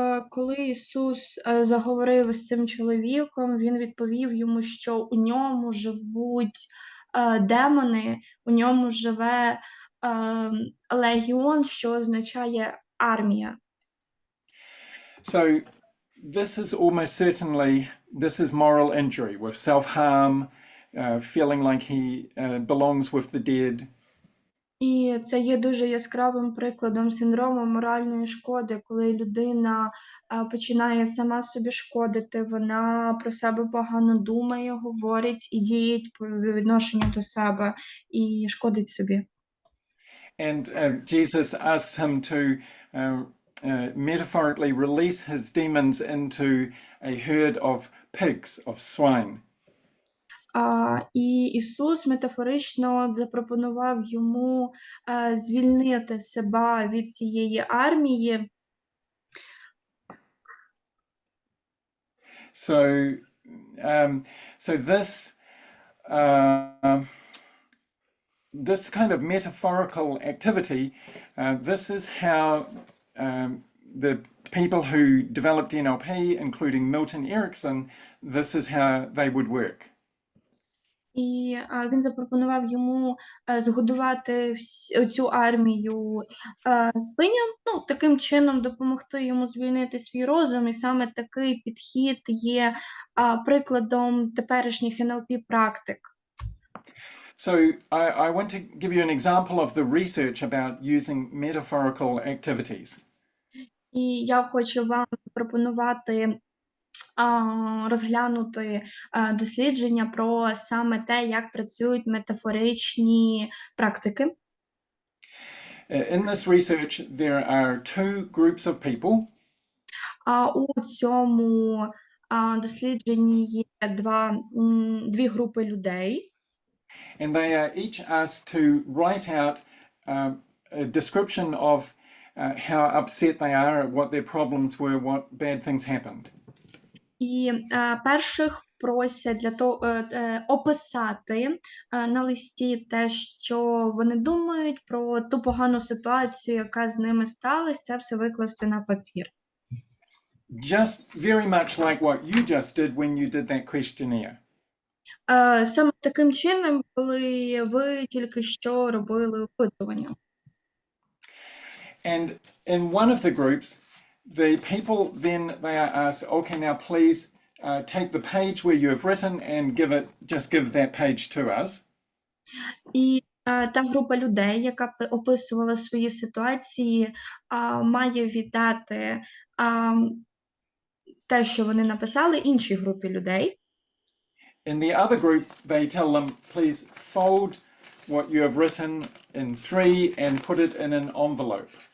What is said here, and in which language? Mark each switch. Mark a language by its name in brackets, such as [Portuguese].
[Ukrainian] Коли Ісус заговорив з цим чоловіком, він відповів йому, що у ньому живуть демони, у ньому живе легіон, що означає армія. [English] So this is almost certainly, this is moral injury with self-harm, feeling like he belongs with the dead. [Ukrainian] І це є дуже яскравим прикладом синдрому моральної шкоди, коли людина починає сама собі шкодити, вона про себе погано думає, говорить і діє по відношенню до себе і шкодить собі. [English] And Jesus asks him to metaphorically release his demons into a herd of pigs, of swine. [Ukrainian] І Ісус метафорично запропонував йому звільнити себе від цієї армії. [English] So this kind of metaphorical activity, this is how the people who developed NLP, including Milton Erickson, this is how they would work. [Ukrainian] І він запропонував йому згодувати цю армію свиням, ну, таким чином допомогти йому звільнити свій розум. І саме такий підхід є прикладом теперішніх NLP практик. [English] So I want to give you an example of the research about using metaphorical activities. [Ukrainian] І я хочу вам запропонувати розглянути дослідження про саме те, як працюють метафоричні практики. [English] In this research, there are two groups of people. [Ukrainian] У цьому дослідженні є дві групи людей. [English] And they are each asked to write out a description of how upset they are, what their problems were, what bad things happened. [Ukrainian] І перших просять для того описати на листі те, що вони думають про ту погану ситуацію, яка з ними сталася, це все викласти на папір. [English] Just very much like what you just did when you did that questionnaire. [Ukrainian] Саме таким чином, коли ви тільки що робили опитування. [English] And in one of the groups, the people then they are asked, okay, now please take the page where you have written and just give that page to us. [Ukrainian] І та група людей, яка описувала свої ситуації, має віддати те, що вони написали, іншій групі людей. [English] In the other group, they tell them, please fold what you have written in 3 and put it in an envelope.